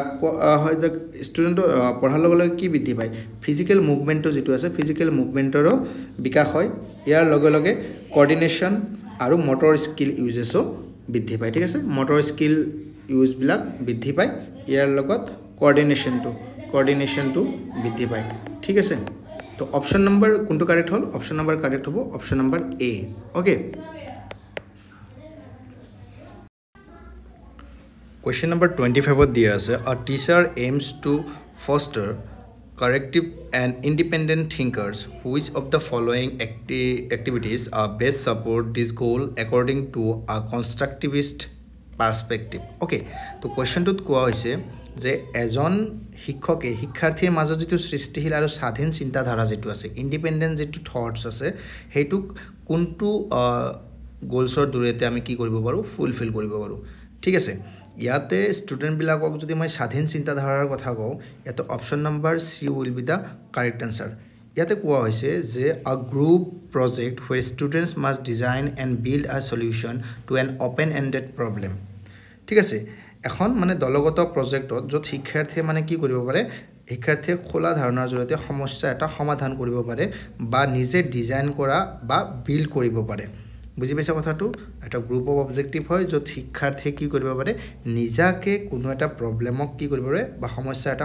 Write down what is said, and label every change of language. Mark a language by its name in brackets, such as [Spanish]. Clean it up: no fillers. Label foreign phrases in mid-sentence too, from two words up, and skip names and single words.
[Assamese] হয় যে ষ্টুডেন্টৰ পঢ়াৰ লগে লগে কি বৃদ্ধি পায় [English] physical movement [Assamese] যেটো আছে [English] physical movement [Assamese] বিকাশ হয় ইয়াৰ লগে লগে কোঅৰ্ডিনেশন আৰু [English] motor skill usages [Assamese] বৃদ্ধি পায় ঠিক আছে [English] motor skill use [Assamese] বিলাক বৃদ্ধি পায় ইয়াৰ লগত কোঅৰ্ডিনেশনটো বৃদ্ধি পায় ঠিক আছে তো [English] option number [Assamese] কোনটো কাৰেক্ট হল [English] option number correct [Assamese] হ'ব [English] option number A okay Question number 25 [Assamese] দিয়া আছে [English] a teacher aims to foster corrective and independent thinkers which of the following activities are best support this goal according to a constructivist perspective okay [Assamese] তো কোৱেশ্চনটোত কোৱা হৈছে যে এজন শিক্ষকে শিক্ষাৰ্থীৰ মাজত যেটো সৃষ্টিশীল আৰু স্বাধীন চিন্তাধাৰা যেটো আছে ইন্ডিপেন্ডেন্ট যেটো থটস আছে হেতুক কোনটো গোলছৰ দূৰতে আমি কি কৰিব পাৰো ফুলফিল কৰিব পাৰো ঠিক আছে ইয়াতে ষ্টুডেন্ট বিলাকক যদি মই স্বাধীন চিন্তাধাৰাৰ কথা কও এটো [English] option number C will be the correct answer [Assamese] ইয়াতে কোৱা হৈছে যে [English] a group project where students must design and build a solution to an open ended problem [Assamese] ঠিক আছে এখন মানে দলগত প্ৰজেক্টত যত শিক্ষাৰ্থীয়ে মানে কি কৰিব পাৰে শিক্ষাৰ্থীয়ে খোলা ধাৰণাৰ জৰিয়তে সমস্যা এটা সমাধান কৰিব পাৰে বা নিজে ডিজাইন কৰা বা বিল্ড কৰিব পাৰে বুজি পাইছা কথাটো এটা [English] group of objective [Assamese] হয় যত শিক্ষাৰ্থীয়ে কি কৰিব পাৰে নিজাকে কোনো এটা প্ৰবলেমক কি কৰিব পাৰে বা সমস্যা এটা